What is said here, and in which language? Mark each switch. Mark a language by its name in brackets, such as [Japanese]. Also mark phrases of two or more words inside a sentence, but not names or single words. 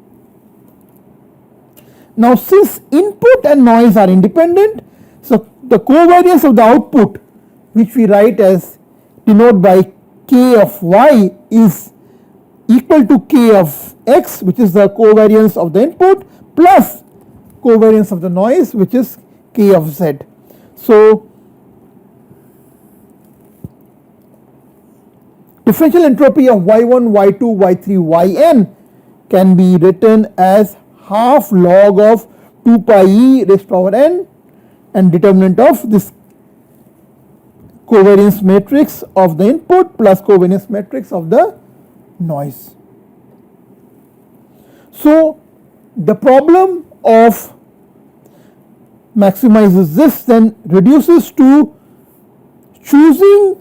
[English] Now since input and noise are independent, so the covariance of the output, which we write as denoted by k of y, is equal to k of x, which is the covariance of the input, plus covariance of the noise, which is k of z. So differential entropy of y1, y2, y3, yn can be written as half log of 2 pi e raised to power n, and determinant of this covariance matrix of the input plus covariance matrix of the noise. So the problem of maximizes this then reduces to choosing